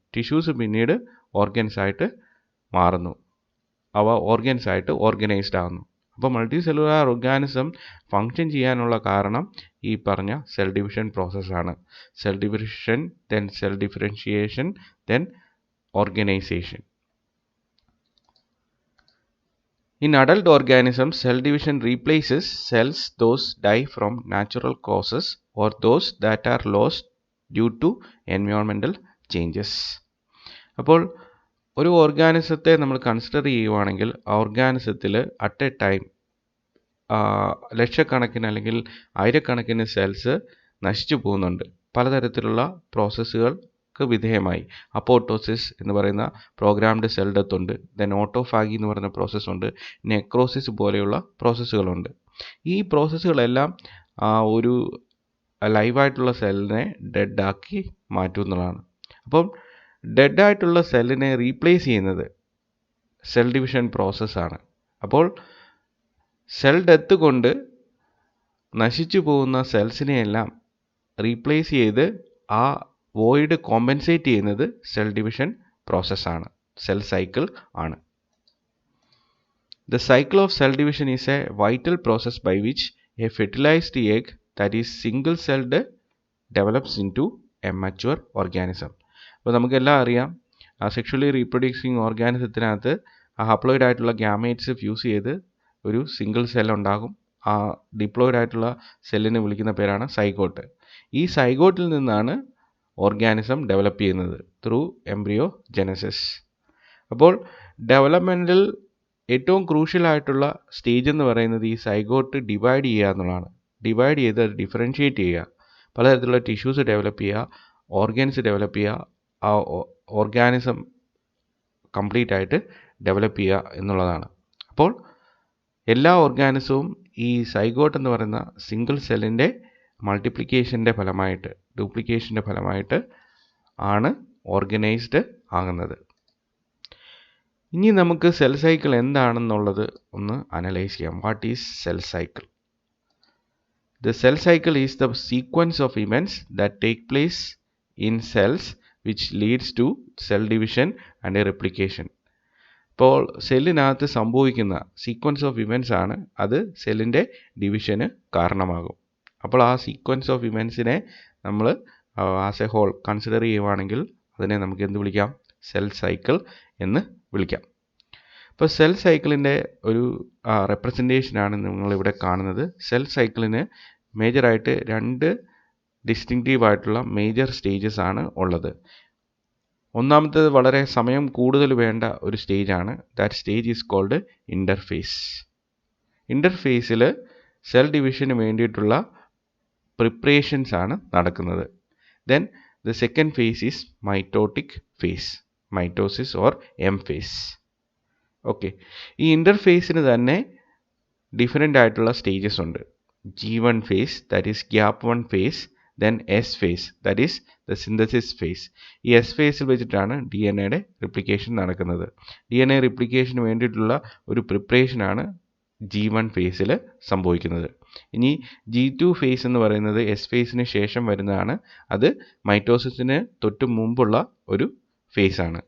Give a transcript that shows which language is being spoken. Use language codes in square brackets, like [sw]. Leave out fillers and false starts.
[ml] Tissues പിന്നീട് organs ആയിട്ട് മാറുന്നു, അവ ഓർഗൻസ് ആയിട്ട് ഓർഗനൈസ്ഡ് ആകുന്നു. അപ്പോൾ മൾട്ടി സെല്ലുലാർ ഓർഗാനിസം ഫങ്ഷൻ ചെയ്യാനുള്ള കാരണം ഈ പറഞ്ഞ സെൽ ഡിവിഷൻ പ്രോസസ്സാണ്. [en] Cell division, then cell differentiation, then organisation. In adult organisms, cell division replaces cells those die from natural causes or those that are lost due to environmental changes. [ml] അപ്പോൾ ഒരു ഓർഗാനിസത്തെ നമ്മൾ consider ചെയ്യുവാണെങ്കിൽ, ആ ഓർഗാനിസത്തിൽ [en] at a time [ml] ലക്ഷക്കണക്കിന് അല്ലെങ്കിൽ ആയിരക്കണക്കിന് cells നശിച്ചു പോകുന്നുണ്ട് പലതരത്തിലുള്ള പ്രോസസ്സുകൾക്ക് വിധേയമായി. അപ്പോട്ടോസിസ് എന്ന് പറയുന്ന പ്രോഗ്രാംഡ് സെൽ ഡെത്ത് ഉണ്ട്, ദെൻ ഓട്ടോഫാഗി എന്ന് പറയുന്ന പ്രോസസ്സുണ്ട്, നെക്രോസിസ് പോലെയുള്ള പ്രോസസ്സുകളുണ്ട്. ഈ പ്രോസസ്സുകളെല്ലാം ഒരു ലൈവായിട്ടുള്ള സെല്ലിനെ ഡെഡാക്കി മാറ്റുന്നതാണ്. അപ്പം ഡെഡായിട്ടുള്ള സെല്ലിനെ റീപ്ലേസ് ചെയ്യുന്നത് സെൽ ഡിവിഷൻ പ്രോസസ്സാണ്. അപ്പോൾ സെൽ ഡെത്ത് കൊണ്ട് നശിച്ചു പോകുന്ന സെൽസിനെയെല്ലാം റീപ്ലേസ് ചെയ്ത് ആ വോയിഡ് കോമ്പൻസേറ്റ് ചെയ്യുന്നത് സെൽ ഡിവിഷൻ പ്രോസസ്സാണ്, സെൽ സൈക്കിൾ ആണ്. [en] The cycle of cell division is a vital process by which a fertilized egg that is single celled develops into a mature organism. [ml] അപ്പോൾ നമുക്കെല്ലാം അറിയാം, സെക്ഷുവലി റീപ്രൊഡ്യൂസിങ് ഓർഗാനിസത്തിനകത്ത് ഹപ്ലോയിഡ് ആയിട്ടുള്ള gametes fuse ചെയ്ത് ഒരു single cell ഉണ്ടാകും. ആ diploid ആയിട്ടുള്ള സെല്ലിനെ വിളിക്കുന്ന പേരാണ് സൈഗോട്ട്. ഈ സൈഗോട്ടിൽ നിന്നാണ് ഓർഗാനിസം ഡെവലപ്പ് ചെയ്യുന്നത് [en] Through embryogenesis. [ml] അപ്പോൾ ഡെവലപ്മെൻറ്റിൽ ഏറ്റവും ക്രൂഷ്യൽ ആയിട്ടുള്ള സ്റ്റേജ് എന്ന് പറയുന്നത് ഈ സൈഗോട്ട് ഡിവൈഡ് ചെയ്യുക എന്നുള്ളതാണ്. ഡിവൈഡ് ചെയ്ത് അത് ഡിഫറൻഷിയേറ്റ് ചെയ്യുക, പലതരത്തിലുള്ള ടിഷ്യൂസ് ഡെവലപ്പ് ചെയ്യുക, ഓർഗൻസ് ഡെവലപ്പ് ചെയ്യുക, ആ ഓർഗാനിസം കംപ്ലീറ്റ് ആയിട്ട് ഡെവലപ്പ് ചെയ്യുക എന്നുള്ളതാണ്. അപ്പോൾ എല്ലാ ഓർഗാനിസവും ഈ സൈഗോട്ട് എന്ന് പറയുന്ന സിംഗിൾ സെല്ലിൻ്റെ മൾട്ടിപ്ലിക്കേഷൻ്റെ ഫലമായിട്ട്, ഡ്യൂപ്ലിക്കേഷൻ്റെ ഫലമായിട്ട് ആണ് ഓർഗനൈസ്ഡ് ആകുന്നത്. ഇനി നമുക്ക് സെൽ സൈക്കിൾ എന്താണെന്നുള്ളത് ഒന്ന് അനലൈസ് ചെയ്യാം. [en] What is cell cycle? The cell cycle is the sequence of events that take place in cells which leads to cell division and replication. [ml] ഇപ്പോൾ സെല്ലിനകത്ത് സംഭവിക്കുന്ന സീക്വൻസ് ഓഫ് ഇവൻറ്റ്സ് ആണ് അത് സെല്ലിൻ്റെ ഡിവിഷന് കാരണമാകും. അപ്പോൾ ആ സീക്വൻസ് ഓഫ് ഇവൻറ്റ്സിനെ നമ്മൾ [en] as a whole [ml] കൺസിഡർ ചെയ്യുവാണെങ്കിൽ അതിനെ നമുക്ക് എന്ത് വിളിക്കാം? സെൽ സൈക്കിൾ എന്ന് വിളിക്കാം. ഇപ്പോൾ സെൽ സൈക്കിളിൻ്റെ ഒരു റെപ്രസെൻറ്റേഷനാണ് നിങ്ങളിവിടെ കാണുന്നത്. സെൽ സൈക്കിളിന് മേജറായിട്ട് 2 ഡിസ്റ്റിങ്റ്റീവ് ആയിട്ടുള്ള മേജർ സ്റ്റേജസ് ആണ് ഉള്ളത്. ഒന്നാമത്തേത് വളരെ സമയം കൂടുതൽ വേണ്ട ഒരു സ്റ്റേജാണ്. [en] That stage is called interphase. [ml] ഇൻ്റർഫേസിൽ cell ഡിവിഷന് വേണ്ടിയിട്ടുള്ള പ്രിപ്പറേഷൻസ് ആണ് നടക്കുന്നത്. [en] Then the second phase is mitotic phase, mitosis or M phase. [ml] Okay, ഈ ഇൻ്റർഫേസിന് തന്നെ ഡിഫറെൻ്റ് ആയിട്ടുള്ള സ്റ്റേജസ് ഉണ്ട്. [en] G1 phase, that is gap 1 phase, then S phase, that is the synthesis phase. [ml] ഈ S phase വെച്ചിട്ടാണ് DNA replication നടക്കുന്നത്. DNA റിപ്ലിക്കേഷന് വേണ്ടിയിട്ടുള്ള ഒരു പ്രിപ്പറേഷനാണ് G1 ഫേസിൽ സംഭവിക്കുന്നത്. ഇനി G2 ഫേസ് എന്ന് പറയുന്നത് S ഫേസിന് ശേഷം വരുന്നതാണ്. അത് മൈറ്റോസിസിന് തൊട്ട് മുമ്പുള്ള ഒരു ഫേസാണ്.